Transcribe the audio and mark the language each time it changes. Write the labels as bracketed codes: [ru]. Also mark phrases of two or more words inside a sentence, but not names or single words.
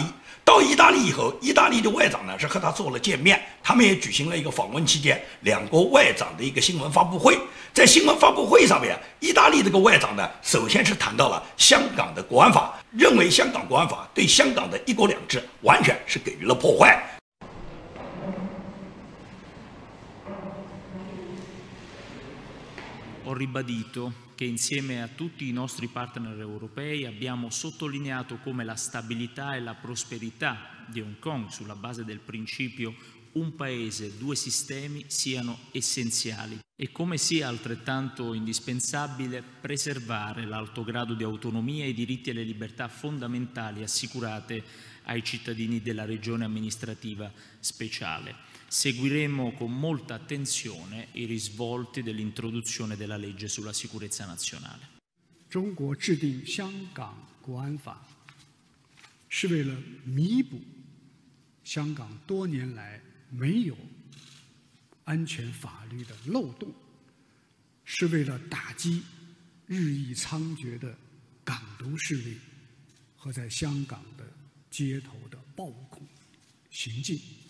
[zh] 到意大利以后，意大利的外长呢是和他做了见面，他们也举行了一个访问期间两国外长的一个新闻发布会。在新闻发布会上面，意大利这个外长呢，首先是谈到了香港的国安法，认为香港国安法对香港的一国两制完全是给予了破坏。 [it] Ho ribadito che insieme a tutti i nostri partner europei abbiamo sottolineato come la stabilità e la prosperità di Hong Kong sulla base del principio un paese, due sistemi siano essenziali e come sia altrettanto indispensabile preservare l'alto grado di autonomia e i diritti e le libertà fondamentali assicurate ai cittadini della regione amministrativa speciale. Seguiremo con molta attenzione i risvolti dell'introduzione della legge sulla sicurezza nazionale. [zh] 中国制定香港国安法，是为了弥补香港多年来没有安全法律的漏洞，是为了打击日益猖獗的港独势力和在香港的街头的暴恐行径。